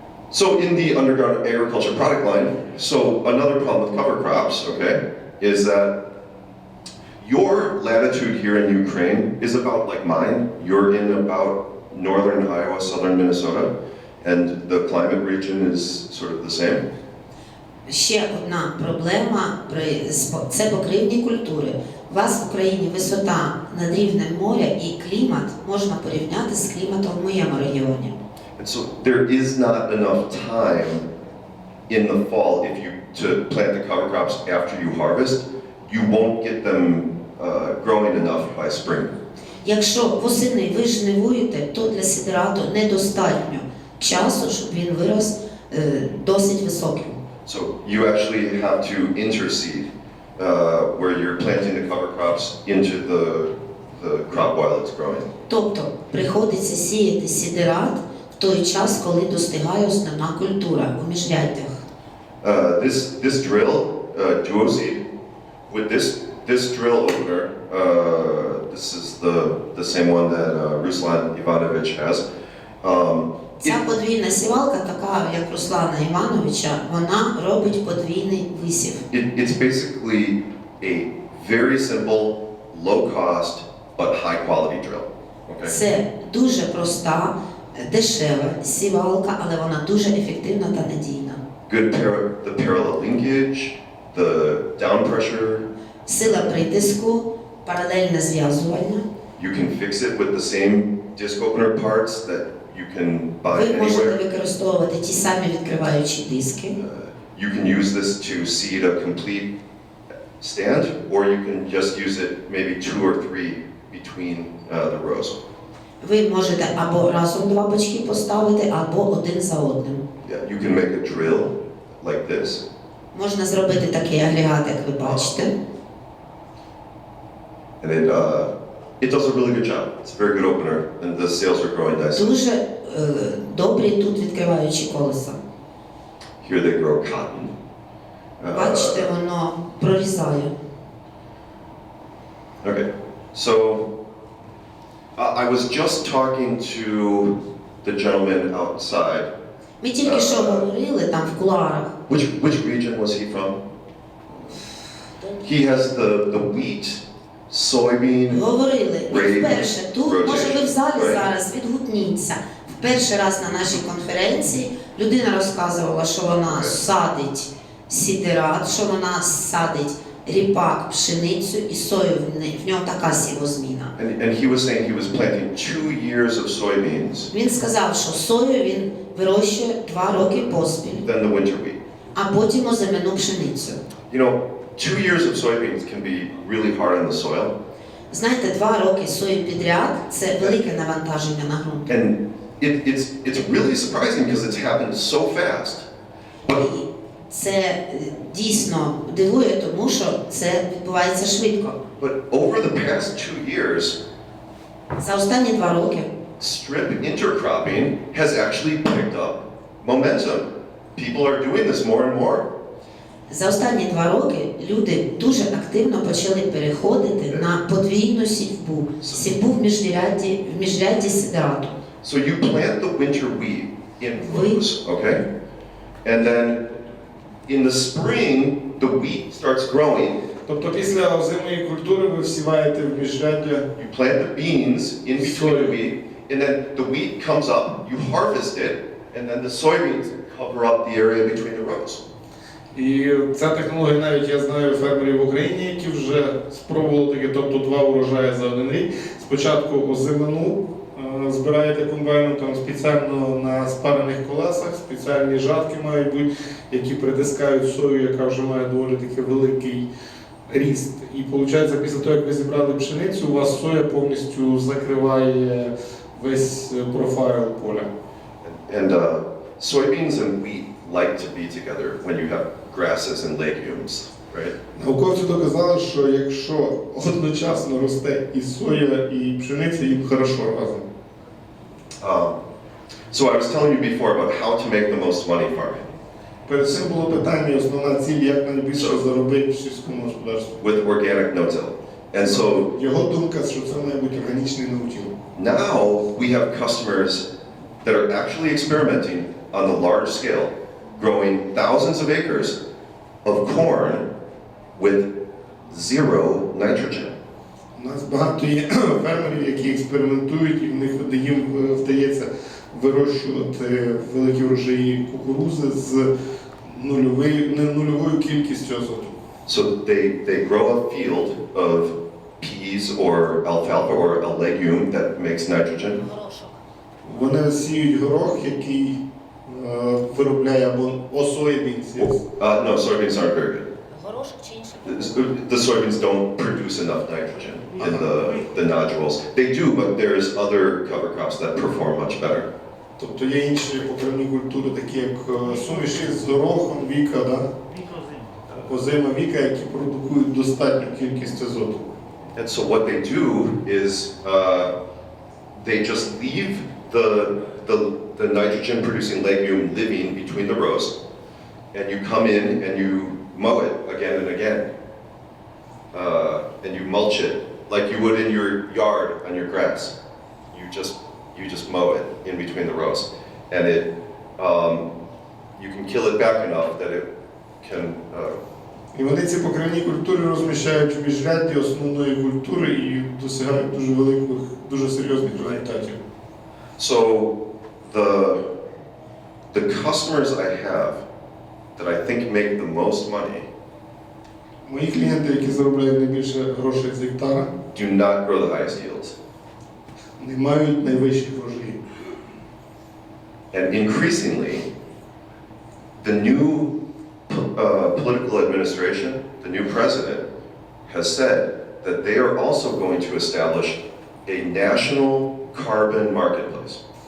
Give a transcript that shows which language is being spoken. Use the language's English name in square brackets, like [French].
[English] So in the underground agriculture product line, so another problem with cover crops, okay, is that your latitude here in Ukraine is about like mine. You're in about northern Iowa, southern Minnesota, and the climate region is sort of the same. [Ukrainian] Ще одна проблема це покривні культури. У вас в Україні висота над рівнем моря і клімат можна порівняти з кліматом в моєму регіоні. [English] And so there is not enough time in the fall to plant the cover crops after you harvest. You won't get them growing enough by spring. [Ukrainian] Якщо восени ви жнивуєте, то для сідерату недостатньо часу, щоб він вирос досить високим. [English] So you actually have to interseed where you're planting the cover crops into the crop while it's growing. [Ukrainian] Тобто приходиться сіяти сідерат в той час, коли достигає основна культура у міжряддях. [English] This drill, duo seed, with this drill opener, this is the same one that Ruslan Ivanovich has. [Ukrainian] Ця подвійна сівалка, така як Руслана Івановича, вона робить подвійний висів. [English] It's basically a very simple, low cost, but high quality drill. Okay? [Ukrainian] Це дуже проста, дешева сівалка, але вона дуже ефективна та надійна. [English] The parallel linkage, the down pressure. [Ukrainian] Сила притиску, паралельне зв'язування. [English] You can fix it with the same disc opener parts that you can buy [Ukrainian] Ви можете [English] anywhere. [Ukrainian] використовувати ті самі відкриваючі диски. [English] You can use this to seat a complete stand, or you can just use it maybe 2 or 3 between the rows. [Ukrainian] Ви можете або разом два бочки поставити, або один за одним. [English] Yeah, you can make a drill like this. [Ukrainian] Можна зробити такий агрегат, як ви бачите. [English] And it does a really good job. It's a very good opener, and the sales are growing nicely. [Ukrainian] Дуже добрі тут відкриваючі колеса. [English] Here they grow cotton. [Ukrainian] Бачите, воно прорізає. [English] Okay, so I was just talking to the gentleman outside. [Ukrainian] Ми тільки що говорили там в кулуарах. [English] Which region was he from? He has the wheat, soybean. [Ukrainian] Говорили. І [English] Rape, [Ukrainian] вперше тут, [English] rotation, [Ukrainian] може ви в залі [English] right? [Ukrainian] зараз відгукніться. В перший раз на нашій конференції людина розказувала, що вона садить сідерат, що вона садить ріпак, пшеницю і сою, в нього така сівозміна. [English] And he was saying he was planting 2 years of soybeans, [Ukrainian] Він сказав, що сою він вирощує 2 роки поспіль, [English] then the winter wheat. [Ukrainian] а потім озимину пшеницю. [English] You know, 2 years of soybeans can be really hard on the soil. [Ukrainian] Знаєте, 2 роки сої підряд – це велике навантаження на ґрунт. [English] And it's really surprising because it's happened so fast. [Ukrainian] І це дійсно дивує, тому що це відбувається швидко. [English] But over the past 2 years, [Ukrainian] За останні 2 роки [English] strip intercropping has actually picked up momentum. People are doing this more and more. [Ukrainian] За останні 2 роки люди дуже активно почали переходити на подвійну сівбу. Сівбу в міжрядді сидерату. [English] So you plant the winter wheat in rows, okay? And then in the spring, the wheat starts growing. [Ukrainian] Тобто після озимої культури ви всіваєте в міжряддя. [English] You plant the beans in between the wheat, and then the wheat comes up, you harvest it, and then the soybeans cover up the area between the rows. [Ukrainian] І ця технологія навіть я знаю фермерів в Україні, які вже спробували таке, тобто 2 урожаї за 1 рік. Спочатку озимину збираєте комбайном там спеціально на спарених колесах, спеціальні жатки мають бути, які притискають сою, яка вже має доволі такий великий ріст. І виходить, після того, як ви зібрали пшеницю, у вас соя повністю закриває весь профайл поля. [English] And soybeans and wheat like to be together when you have grasses and legumes, right? [Ukrainian] Науковці доказали, що якщо одночасно росте і соя, і пшениця, їм хорошо разом. [English] So I was telling you before about how to make the most money farming. [Ukrainian] Перед цим було питання, основна ціль, як найбільше заробити в сільському господарстві. [English] With organic no-till. And so [Ukrainian] Його думка, що це має бути органічний no-till. [English] now we have customers that are actually experimenting on the large scale, growing thousands of acres of corn with 0 nitrogen. [Ukrainian] У нас багато є фермерів, які експериментують, і в них їм вдається вирощувати великі врожаї кукурузи з нульовою кількістю азоту. [English] So they grow a field of peas or alfalfa or a legume that makes nitrogen. [Ukrainian] Вони сіють горох, який виробляє або соєбінці. [English] No, soybeans aren't very good. [Ukrainian] Горошок чи інше? [English] The soybeans don't produce enough nitrogen in the nodules. They do, but there's other cover crops that perform much better. [Ukrainian] Тобто є інші покривні культури, такі як суміші з горохом, віка, да? Озима віка, які продукують достатню кількість азоту. [English] And so what they do is they just leave the nitrogen producing legume living between the rows, and you come in and you mow it again and again, and you mulch it like you would in your yard on your grass. You just mow it in between the rows, and you can kill it back enough that it can. [Ukrainian] І вони ці покривні культури розміщають у міжрядді основної культури і досягають дуже серйозних результатів. [English] So the customers I have that I think make the most money [Ukrainian] Мої клієнти, які заробляють найбільше грошей з гектара, [English] do not grow the highest yields. [Ukrainian] не мають найвищих врожаїв. [English] And increasingly, the new political administration, the new president, has said that they are also going to establish a national carbon marketplace.